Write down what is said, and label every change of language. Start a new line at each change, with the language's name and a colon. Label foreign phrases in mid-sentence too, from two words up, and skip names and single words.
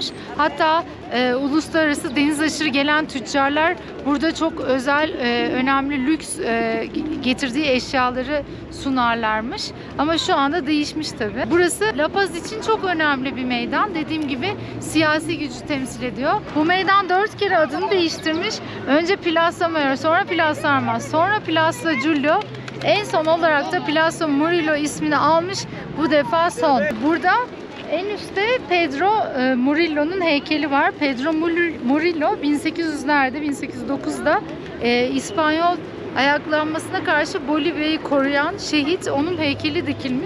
Turkish: Hatta uluslararası deniz aşırı gelen tüccarlar burada çok özel, önemli lüks getirdiği eşyaları sunarlarmış. Ama şu anda değişmiş tabii. Burası La Paz için çok önemli bir meydan. Dediğim gibi siyasi gücü temsil ediyor. Bu meydan 4 kere adını değiştirmiş. Önce Plaza Mayor, sonra Plaza Armas, sonra Plaza Julio. En son olarak da Plaza Murillo ismini almış. Bu defa son. Burada en üstte Pedro Murillo'nun heykeli var. Pedro Murillo 1800'lerde, 1809'da İspanyol ayaklanmasına karşı Bolivya'yı koruyan şehit, onun heykeli dikilmiş.